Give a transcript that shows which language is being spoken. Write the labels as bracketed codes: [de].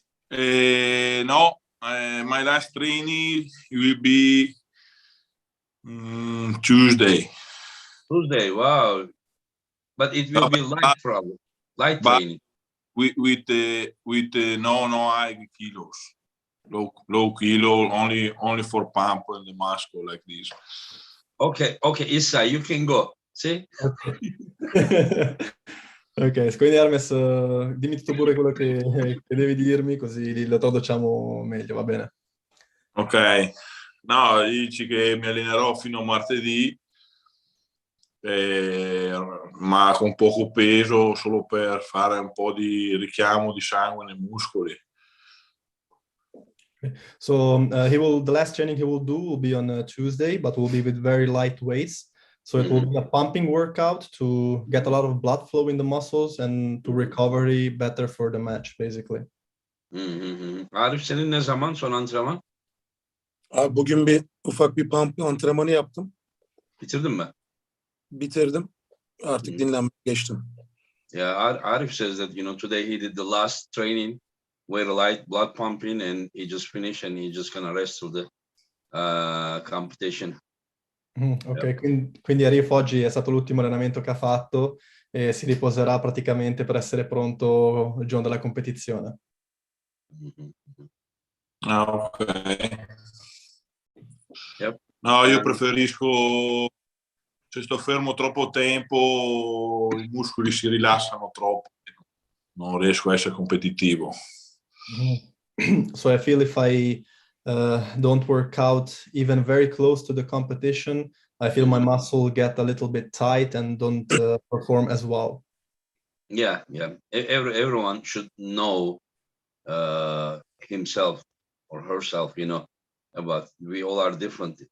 [en] No, my last training will be Tuesday. Tuesday. Wow. But it will be light probably. Light but- training. With no high kilos, low kilo, only for pump and the muscle like this. Okay, Issa, you can go. See? [it] Ok, quindi Hermes, dimmi tutto pure quello che devi dirmi, così lo traduciamo meglio, va bene? Ok, no, dici che mi allenerò fino a martedì, ma con poco peso, solo per fare un po' di richiamo di sangue nei muscoli. [en] So the last training he will do will be on Tuesday, but will be with very light weights. So it will be a pumping workout to get a lot of blood flow in the muscles and to recovery better for the match, basically. [tr] Arif, senin ne zaman son antrenman? Abi bugün ufak bir pump antrenmanı yaptım. Bitirdin mi? Bitirdim. Artık dinlenmeye geçtim. [en] Yeah, Arif says that, today he did the last training, very light blood pumping, and he just finished and he just gonna rest till the competition. [it] Ok, quindi Arif oggi è stato l'ultimo allenamento che ha fatto e si riposerà praticamente per essere pronto il giorno della competizione. Ok. Yep. No, io preferisco, se sto fermo troppo tempo, i muscoli si rilassano troppo, non riesco a essere competitivo. [en] So I feel if I don't work out even very close to the competition, I feel my muscle get a little bit tight and don't perform as well. Yeah. Everyone should know himself or herself, about we all are different.